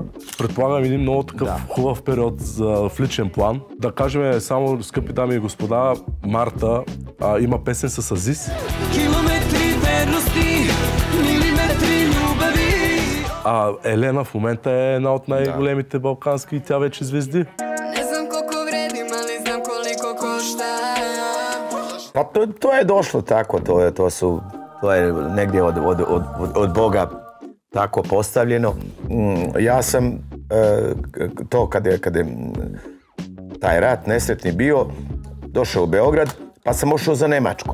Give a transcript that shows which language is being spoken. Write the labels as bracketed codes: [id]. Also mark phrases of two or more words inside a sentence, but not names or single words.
[bg] Предполагам един много такъв хубав период в личен план. Да кажем само, скъпи дами и господа, Марта има песен с Азис. Километри верности, милиметри любови. Елена в момента е една от най-големите балкански и тя вече звезди. [sr] Pa to je došlo tako, to je negdje od Boga tako postavljeno. Ja sam to kad je taj rat nesretni bio, došao u Beograd, pa sam ošao za Nemačku.